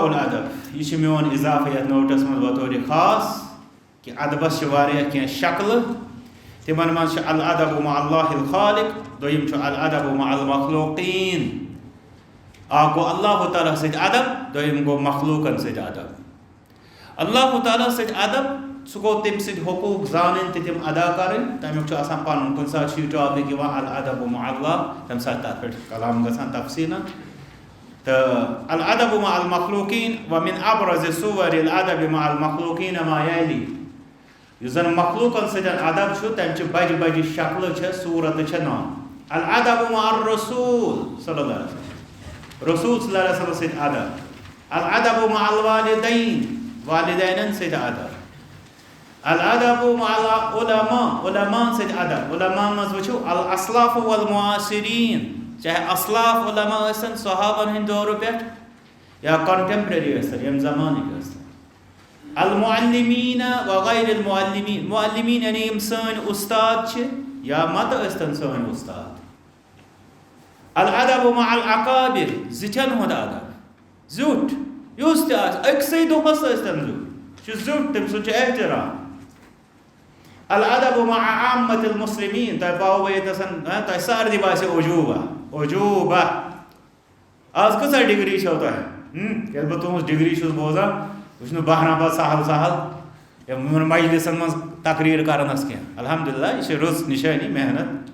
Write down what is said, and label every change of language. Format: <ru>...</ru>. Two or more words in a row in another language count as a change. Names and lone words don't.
<ks>الادب یہِ چھُ میون اضافہٕ یتھ نوٹس منٛز بطورِ خاص کہِ ادبس چھِ واریاہ کینٛہہ شکلہٕ تِمن منٛز چھُ</ks> <ar>الادب مع اللہ الخالق</ar> <ks>دوٚیِم چھُ</ks> <ar>الادب مع المخلوقیٖن</ar> <ks>اکھ گوٚو اللہ تعالیٰ سۭتۍ ادب دوٚیِم گوٚو مخلوٗقن سۭتۍ ادب اللہ تعالیٰ سۭتۍ ادب سُہ گوٚو تٔمۍ سٕنٛدۍ حقوٗق زانٕنۍ تہٕ تِم ادا کَرٕنۍ تمیُک چھُ آسان پنُن کُنہِ ساتہٕ چھُ یہِ ٹاپِک یِوان</ks> <ar>الادب مع اللہ</ar> <ks>تمہِ ساتہٕ تتھ پٮ۪ٹھ کلام گژھان تفصیٖلن تہٕ</ks> <ar>الادب مع المخلوقیٖن ومن ابرز صور الادب مع المخلوقیٖن ما یلی</ar> <ks>یُس زن مخلوٗقن سۭتۍ ادب چھُ تمہِ چہِ بجہِ بجہِ شکلہٕ چھےٚ صوٗرتہٕ چھےٚ نام</ks> <ar>الادب مع الرسول صلی اللہ علیہ وسلم</ar> <ks>رسول</ks> <ar>صلی اللہ علیہ وسلم</ar> <ks>سۭتۍ ادب</ks> <ar>الادب مع الوالدین</ar> <ks>والدینن سۭتۍ ادب</ks> <ar>الادب مع العلماء</ar> <ks>علماءن سۭتۍ ادب علماءن منٛز وٕچھو</ks> <ar>الاصلاف والمعاصرین</ar> <ks>چاہے اصلاف علما ٲسِن صحابن ہٕنٛدۍ دورٕ پٮ۪ٹھ یا کنٹمپرری ٲسِن ییٚمہِ زمانٕکۍ ٲسِن</ks> <ar>المعلمین وغیر المعلمین</ar> <ks>معلمین یعنی یِم سٲنۍ اُستاد چھِ یا متہٕ ٲسۍتن سٲنۍ اُستاد</ks> <ar>الادب مع الاکابر</ar> <ks>زِٹھٮ۪ن ہُنٛد ادب زیُٹھ یُس تہِ آسہِ أکسٕے دۄہس ٲسۍتن زیُٹھ چھُ زیُٹھ تٔمۍ سُنٛد چھُ احترام</ks> <ar>الادب مع عامة المسلمین</ar> <ks>تۄہہِ پاوٕ ییٚتٮ۪ن تۄہہِ سارنٕے باسہِ عجوٗبہ آز کۭژاہ ڈگری چھو تۄہہِ ییٚلہِ بہٕ تُہٕنٛز ڈگری چھُس بوزان بہٕ چھُس نہٕ بہران پتہٕ سہل سہل یِمن مجلسن منٛز تقریٖر کرنس کینٛہہ الحمدللہ یہِ چھِ رٕژ نِشٲنی محنت</ks>